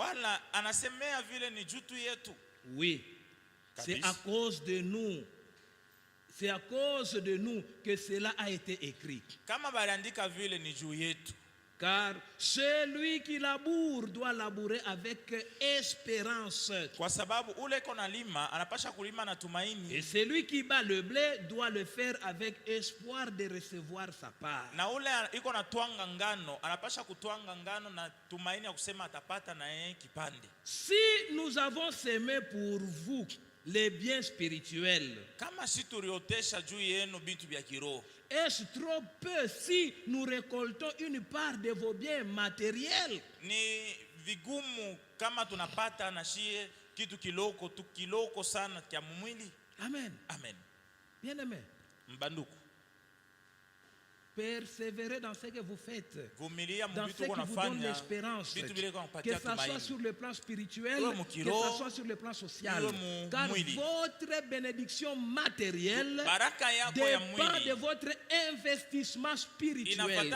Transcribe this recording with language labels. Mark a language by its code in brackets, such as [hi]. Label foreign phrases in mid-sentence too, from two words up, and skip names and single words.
[fr] Oui, c'est à cause de nous. C'est à cause de nous que cela a été écrit. Car celui qui laboure doit labourer avec espérance. [sw] Kwa sababu ule kona lima anapasha kulima na tumaini. [fr] Et celui qui bat le blé doit le faire avec espoir de recevoir sa part. [sw] Na ule iko na twanga ngano anapasha kutwanga ngano na tumaini ya kusema atapata na yeye kipande. [fr] Si nous avons semé pour vous les biens spirituels, [sw] kama si tuliotesha juu yenu bitu vya kiroho, [fr] est-ce trop peu si nous récoltons une part de vos biens matériels? [sw] Ni vigumu kama tunapata na shie kitu kiloko sana kya mwili. [fr] Amen. [sw] Amen. [fr] Bien aimé. [sw] Mbanduku. [fr] Persévérez dans ce que vous faites, dans ce qui vous vous donne l'espérance, que ce soit sur le plan spirituel, que ce soit sur le plan social. Car votre bénédiction matérielle dépend de votre investissement spirituel.